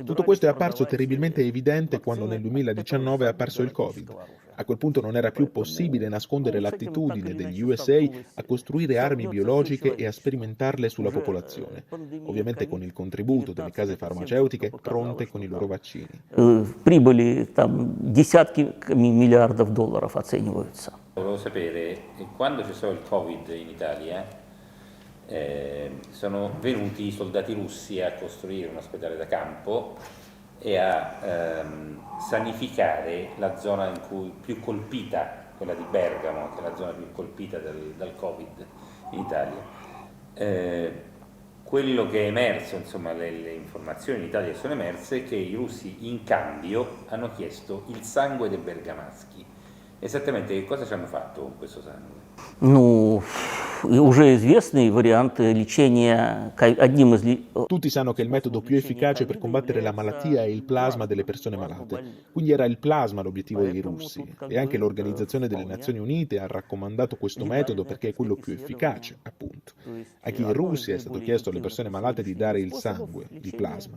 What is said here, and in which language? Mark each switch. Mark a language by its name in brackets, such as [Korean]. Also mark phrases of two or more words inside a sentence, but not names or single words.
[Italian] Tutto questo è apparso terribilmente evidente quando nel 2019 è apparso il Covid. A quel punto non era più possibile nascondere l'attitudine degli USA a costruire armi biologiche e a sperimentarle sulla popolazione, ovviamente con il contributo delle case farmaceutiche pronte con i loro vaccini. [Russian] Прибыли там десятками миллиардов долларов оцениваются. [Italian] Volevo sapere, quando c'è stato il Covid in Italia, sono venuti i soldati russi a costruire un ospedale da campo e a sanificare la zona in cui più colpita, quella di Bergamo, che è la zona più colpita dal Covid in Italia. Quello che è emerso, insomma, le informazioni in Italia che sono emerse, è che i russi in cambio hanno chiesto il sangue dei bergamaschi. Esattamente che cosa ci hanno fatto con questo sangue? [Russian] Ну, уже известный вариант лечения одним из... [Italian] Tutti sanno che il metodo più efficace per combattere la malattia è il plasma delle persone malate, quindi era il plasma l'obiettivo dei russi e anche l'Organizzazione delle Nazioni Unite ha raccomandato questo metodo perché è quello più efficace, appunto. Anche in Russia è stato chiesto alle persone malate di dare il sangue, il plasma.